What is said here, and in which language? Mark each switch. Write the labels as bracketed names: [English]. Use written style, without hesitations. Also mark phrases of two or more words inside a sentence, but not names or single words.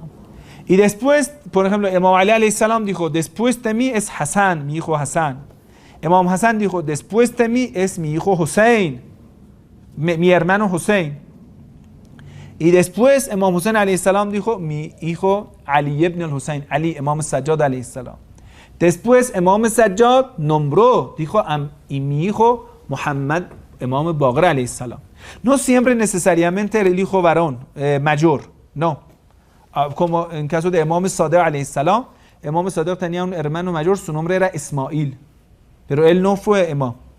[Spanish] Y después, por ejemplo, Imam Ali [Arabic] عليه السلام [Spanish] dijo, después de mí es Hassan, mi hijo Hassan. Imam Hassan dijo, después de mí es mi hijo Hussein, mi hermano Hussein. Y después Imam Hussein [Arabic] عليه السلام [Spanish] dijo, mi hijo Ali ibn al-Hussein, Ali, Imam Sajjad [Arabic] عليه السلام. [Spanish] Después Imam Sajjad nombró, dijo, y mi hijo Muhammad, Imam Baqir [Arabic] عليه السلام. [Spanish] No siempre necesariamente el hijo varón, mayor, no. Como en caso de Imam Sadiq [Arabic] عليه السلام, [Spanish] Imam Sadiq tenía un hermano mayor, su nombre era Ismail, pero él no fue imam.